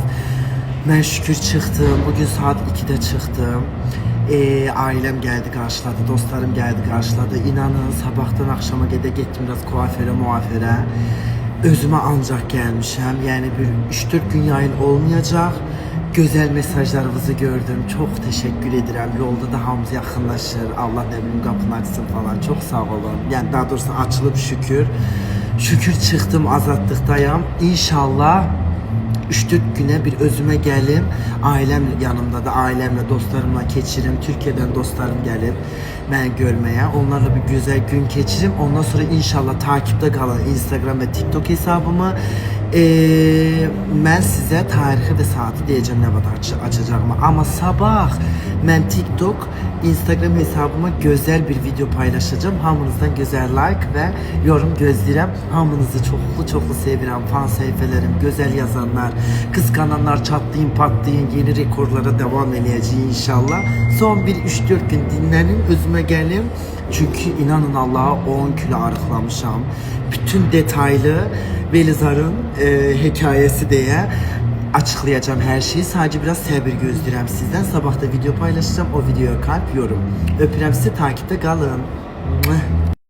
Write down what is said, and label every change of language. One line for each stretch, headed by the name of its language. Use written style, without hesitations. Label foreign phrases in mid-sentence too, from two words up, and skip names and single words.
Azerbaijani: Mən şükür çıxdım, bugün saat 2'də çıxdım. Ailəm gəldi, qarşıladı, dostlarım gəldi, qarşıladı. İnanın, sabahdan akşama getdim biraz kuaföre, muaföre. Özümə ancaq gəlmişəm, yəni bir 3-4 gün yayın olmayacaq.
Turkish: Güzel mesajlarınızı gördüm. Çok teşekkür ederim.
Azerbaijani: Yolda da hamımız yaxınlaşır. Allah
Turkish: ne bileyim
Azerbaijani: qapını açsın falan.
Turkish: Çok sağ olun.
Azerbaijani: Yani daha doğrusu açılıb şükür. Şükür çıxdım, azadlıqdayım. İnşallah 3-4 güne bir özüme gəlim. Ailem yanımda da, ailemle, dostlarımla keçirim.
Turkish: Türkiye'den dostlarım gelip mən görmeye. Onlarla bir güzel gün keçirim. Ondan sonra inşallah takipte kalın Instagram ve TikTok hesabımı.
Azerbaijani: Mən sizə tarixi və saati deyəcəm nə vaxt açacağımı. Amma sabah mən TikTok, Instagram hesabıma gözəl bir video paylaşacağım. Hamınızdan gözəl like və yorum gözləyirəm. Hamınızı çoxlu sevirəm. Fan səhifələrim, gözəl yazanlar, qısqananlar, çatlayın, patlayın, yeni rekorlara devam eləyəcəyik inşallah. Son bir 3-4 gün dinlənin, özümə gəlim. Çünkü inanın Allah'a 10 kilo arıqlamışam.
Turkish: Bütün detaylı Belizar'ın hikayesi diye açıklayacağım her şeyi. Sadece biraz sabır gözləyirəm sizden. Sabah da video paylaşacağım. O videoya kalp, yorum.
Azerbaijani: Öpürəm sizi,
Turkish: takipte kalın.